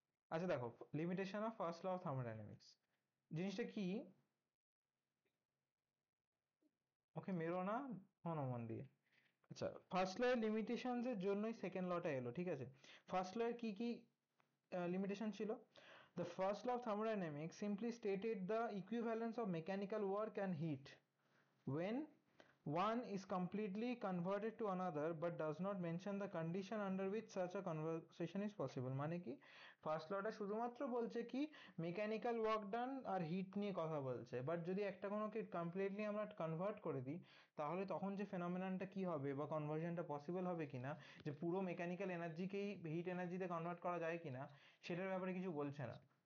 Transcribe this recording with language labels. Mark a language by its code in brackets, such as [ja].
[bn] আচ্ছা দেখো, limitation of first law of thermodynamics জিনিসটা কি, ওকে মেরো না, শোনো মন দিয়ে। আচ্ছা, ফার্স্ট ল এর লিমিটেশনস এর জন্যই সেকেন্ড লটা এলো, ঠিক আছে? ফার্স্ট ল এর কি কি লিমিটেশন ছিল? [en] The first law of thermodynamics simply stated the equivalence of mechanical work and heat when one is completely converted to another but does not mention the condition under which such a conversion is possible। [bn] মানে কি, first লটা শুধুমাত্র বলছে কি mechanical work done আর hit নিয়ে কথা বলছে, but যদি একটা কোনোকে কমপ্লিটলি আমরা কনভার্ট করে দিই তাহলে তখন যে ফেনোমেননটা কি হবে বা কনভার্সনটা পসিবল হবে কিনা, যে পুরো মেকানিক্যাল এনার্জিকেই হিট এনার্জিতে কনভার্ট করা যায় কিনা, সেটার ব্যাপারে কিছু বলছে না।